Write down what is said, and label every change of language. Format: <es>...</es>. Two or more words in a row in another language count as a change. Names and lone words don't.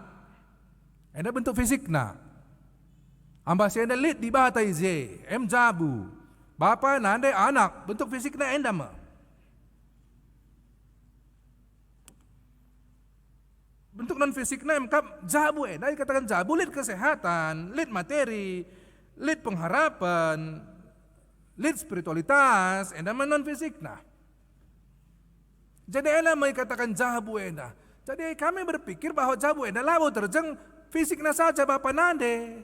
<btx>Enda bentuk fisikna. Ambasi enda lit di bata ize, jabu. Bapa nande anak, bentuk fisikna enda mah. Bentuk non fisiknya emkap jabu enda dikatakan jabu lit kesehatan, lit materi, lit pengharapan, lit spiritualitas, enda non fisikna. Jadi enda dikatakan jabu enda.</btx> <id>Jadi kami berpikir bahwa</id> <btx>jabu enda labo terjeng</btx> <id>fisiknya saja bapa nande.</id>